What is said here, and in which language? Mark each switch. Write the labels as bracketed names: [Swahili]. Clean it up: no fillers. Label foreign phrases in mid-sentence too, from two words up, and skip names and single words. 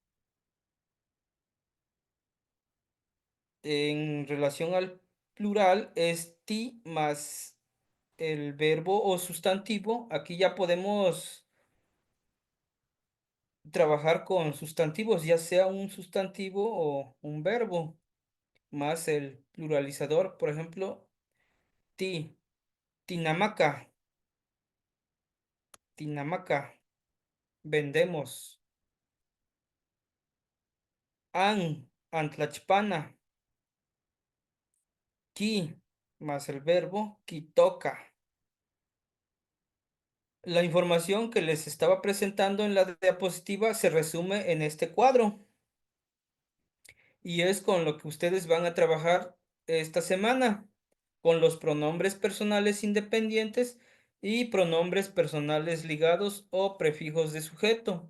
[Spanish] En relación al plural es ti más el verbo o sustantivo. Aquí ya podemos trabajar con sustantivos, ya sea un sustantivo o un verbo, más el pluralizador, por ejemplo, [Nahuatl languages] ti, tinamaca, tinamaca, vendemos, antlachpana, ki, [Spanish] más el verbo, quitoca. La información que les estaba presentando en la diapositiva se resume en este cuadro y es con lo que ustedes van a trabajar esta semana, con los pronombres personales independientes y pronombres personales ligados o prefijos de sujeto.